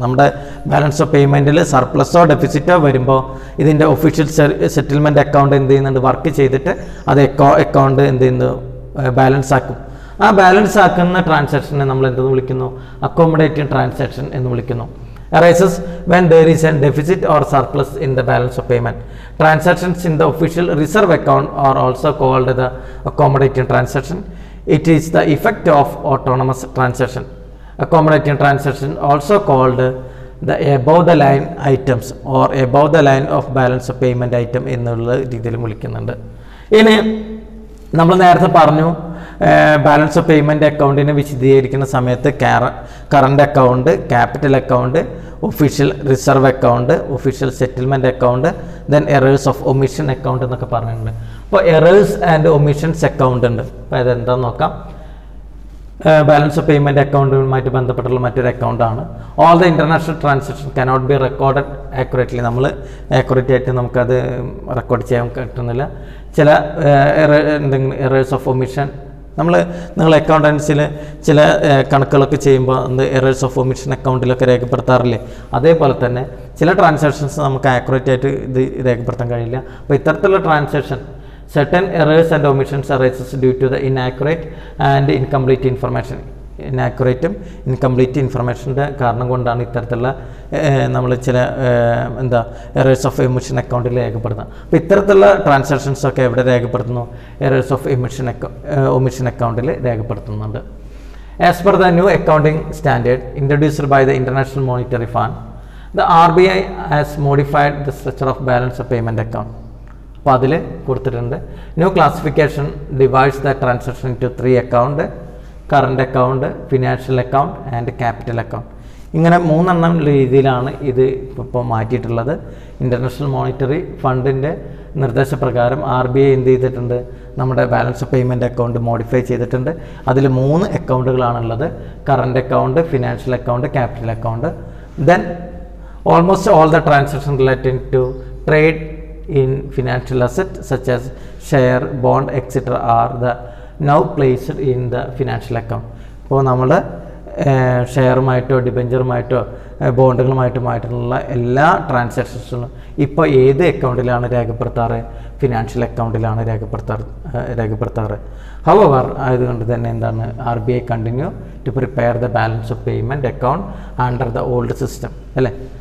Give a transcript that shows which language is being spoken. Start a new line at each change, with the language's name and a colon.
Malayalam: നമ്മുടെ balance of പേയ്മെൻറ്റിൽ സർപ്ലസോ ഡെഫിസിറ്റോ വരുമ്പോൾ ഇതിൻ്റെ ഒഫീഷ്യൽ സെറ്റിൽമെൻറ്റ് അക്കൗണ്ട് എന്ത് ചെയ്യുന്നുണ്ട്? വർക്ക് ചെയ്തിട്ട് അത് അക്കൗണ്ട് എന്ത് ചെയ്യുന്നു? ബാലൻസ് ആക്കും. ആ ബാലൻസ് ആക്കുന്ന ട്രാൻസാക്ഷനെ നമ്മൾ എന്തെന്ന് വിളിക്കുന്നു? അക്കോമഡേറ്റീവ് ട്രാൻസാക്ഷൻ എന്ന് വിളിക്കുന്നു.
English: arises when there is a deficit or surplus in the balance of payment. Transactions in the official reserve account are also called the accommodating transaction. It is the effect of autonomous transaction. Accommodating transaction also called the above the line items or above the line of balance of payment item
Malayalam: എന്നുള്ള രീതിയിൽ വിളിക്കുന്നുണ്ട്. ഇനി നമ്മൾ നേരത്തെ പറഞ്ഞു balance of payment അക്കൗണ്ടിനെ വിശദീകരിക്കുന്ന സമയത്ത് current account, capital account, official reserve account, official settlement account, then errors of omission account എന്നൊക്കെ പറഞ്ഞിട്ടുണ്ട്. അപ്പോൾ എറേഴ്സ് ആൻഡ് ഒമിഷൻസ് അക്കൗണ്ട് ഉണ്ട്. അപ്പോൾ അതെന്താണെന്ന് നോക്കാം. ബാലൻസ് ഓഫ് പേയ്മെൻറ്റ് അക്കൗണ്ടുമായിട്ട് ബന്ധപ്പെട്ടുള്ള മറ്റൊരു അക്കൗണ്ടാണ്.
English: All the international transaction cannot be recorded accurately.
Malayalam: നമ്മൾ ആക്യുറേറ്റ് ആയിട്ട് നമുക്കത് റെക്കോർഡ് ചെയ്യാൻ പറ്റുന്നില്ല. ചില എന്തെങ്കിലും എറേഴ്സ് ഓഫ് ഒമിഷൻ നിങ്ങൾ അക്കൗണ്ടൻസിൽ ചില കണക്കുകളൊക്കെ ചെയ്യുമ്പോൾ എറേഴ്സ് ഓഫ് ഒമിഷൻ അക്കൗണ്ടിലൊക്കെ രേഖപ്പെടുത്താറില്ലേ, അതേപോലെ തന്നെ ചില ട്രാൻസാക്ഷൻസ് നമുക്ക് ആക്യുറേറ്റ് ആയിട്ട് ഇത് രേഖപ്പെടുത്താൻ കഴിയില്ല. അപ്പോൾ ഇത്തരത്തിലുള്ള transaction
English: certain errors and omissions arises due to the inaccurate and incomplete information.
Malayalam: ഇനാക്യുറേറ്റും incomplete ഇൻഫർമേഷൻ്റെ കാരണം കൊണ്ടാണ് ഇത്തരത്തിലുള്ള നമ്മൾ ചില എറേഴ്സ് ഓഫ് എമിഷൻ അക്കൗണ്ടിൽ രേഖപ്പെടുത്തുന്നത്. അപ്പോൾ ഇത്തരത്തിലുള്ള ട്രാൻസാക്ഷൻസൊക്കെ എവിടെ രേഖപ്പെടുത്തുന്നു? എറേഴ്സ് ഓഫ് ഒമിഷൻ അക്കൗണ്ടിൽ രേഖപ്പെടുത്തുന്നുണ്ട്.
English: As per the new accounting standard introduced by the International Monetary Fund, the RBI has modified the structure of balance of payment account.
Malayalam: അപ്പോൾ അതിൽ കൊടുത്തിട്ടുണ്ട്
English: New classification divides the transaction into 3 account: current account, financial account and capital account.
Malayalam: ഇങ്ങനെ 3 രീതിയിലാണ് ഇത് ഇപ്പോൾ മാറ്റിയിട്ടുള്ളത്. International monetary ഫണ്ടിൻ്റെ നിർദ്ദേശപ്രകാരം RBI എന്ത് ചെയ്തിട്ടുണ്ട്? നമ്മുടെ balance of payment account modify ചെയ്തിട്ടുണ്ട്. അതിൽ 3 അക്കൗണ്ടുകളാണുള്ളത്: current account, financial account, capital account.
English: Then almost all the transaction related to trade in financial assets such as share, bond, etc. are the now placed in the financial account.
Malayalam: അപ്പോൾ നമ്മൾ ഷെയറുമായിട്ടോ ഡിബെഞ്ചറുമായിട്ടോ ബോണ്ടുകളുമായിട്ടുള്ള എല്ലാ ട്രാൻസാക്ഷൻസും ഇപ്പോൾ ഏത് അക്കൗണ്ടിലാണ് രേഖപ്പെടുത്താറ്? Financial അക്കൗണ്ടിലാണ് രേഖപ്പെടുത്താറ്. Hour ആയതുകൊണ്ട് തന്നെ എന്താണ്
English: RBI continue to prepare the balance of payment account under the old system,
Malayalam: അല്ലേ?